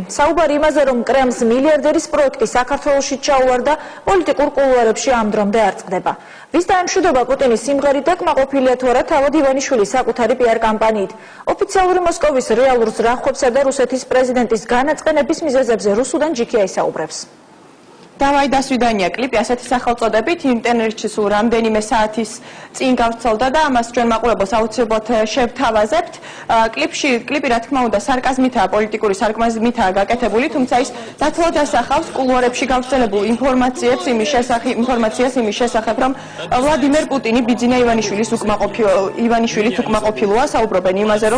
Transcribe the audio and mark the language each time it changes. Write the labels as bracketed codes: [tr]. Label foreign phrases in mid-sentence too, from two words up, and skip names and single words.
[ka] საუბარი იმაზე, რომ კრემლს მილიარდერის პროექტი საქართველოში ჩაუვარდა, პოლიტიკურ კულუარებში ამ დრომდე არ წყდება. ვის დაემშვიდობა პუტინის სიმღერით და კმაყოფილია თუ არა თავად ივანიშვილი საკუთარი პიარ კამპანიით. ოფიციალური მოსკოვის რეალურ ზრახვებსა და რუსეთის პრეზიდენტის განაწყენების მიზეზებზე რუსუდან ჯიქია ისაუბრებს. [ru] Давай до свидания [ka] კლიპი ასეთი სახელწოდებით ინტერნეტში სულ რამდენიმე საათის წინ გავრცელდა და ამას ჩვენ მაყურებელს აუცილებლად შევთავაზებთ. კლიპი რა თქმა უნდა სარკაზმითაა, პოლიტიკური სარკაზმითაა გაკეთებული, თუმცა ის დათვალად ასახავს კულუარებში გავრცელებულ ინფორმაციას იმის შესახებ, რომ ვლადიმერ პუტინი ბიძინა ივანიშვილის უკმაყოფილოა, საუბრობენ იმაზე, რომ